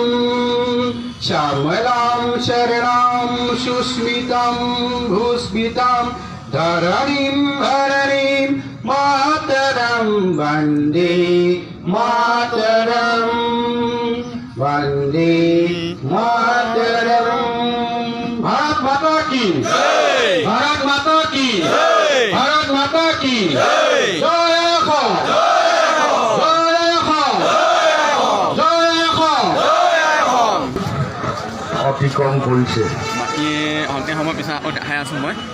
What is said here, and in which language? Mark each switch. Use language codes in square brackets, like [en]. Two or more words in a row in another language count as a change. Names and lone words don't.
[sa] श्यामलां शरणां सुस्मितां भूस्मितां धरणीं हरणीं मातरं वन्दे मातरं वन्दे मातरं। [hi] भारत माता की जय, भारत माता की जय, भारत माता की जय, जय हो जय हो जय हो जय हो। [as] অতিক্ৰম কৰিছে। বাকী অন্তিম সময় পিছত আকৌ দেখাই আছোঁ মই।